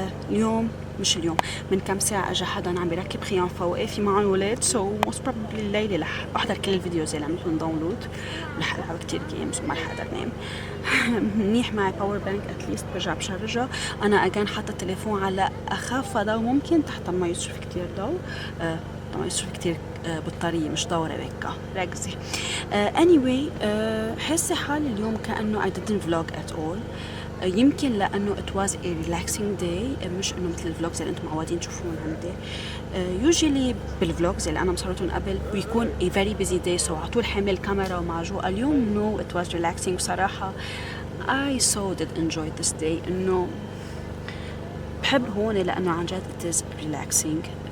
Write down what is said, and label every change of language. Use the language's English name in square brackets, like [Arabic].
[Arabic] اليوم مش اليوم من كم ساعة اجى حدا عم بيركب خيام فوقي في معهم ولاد، سو موست بروبلي الليلة رح احضر كل الفيديوز اللي عملتهم داونلود ورح العب كتير جيمز وما رح اقدر نام. منيح معي باور بانك اتليست برجع بشرجها. انا اجان حاطه التليفون على اخف ضوء ممكن تحت ما يصرف كتير ضوء، ما يصرف كتير بطارية مش دورة ركة ركزي. [English] anyway حاسة حالي اليوم كأنه I didn't vlog at all. [Arabic] يمكن لأنه it was a relaxing day، مش إنه مثل الفلوجز اللي أنتم معودين تشوفون عندي. usually بالفلوجز اللي أنا مصورتهم قبل بيكون a very busy day، so على طول حامل الكاميرا ومعجوقة. [English] اليوم no it was relaxing بصراحة. I so did enjoy this day. [Arabic] إنه بحب هون لأنه عن جد it is relaxing.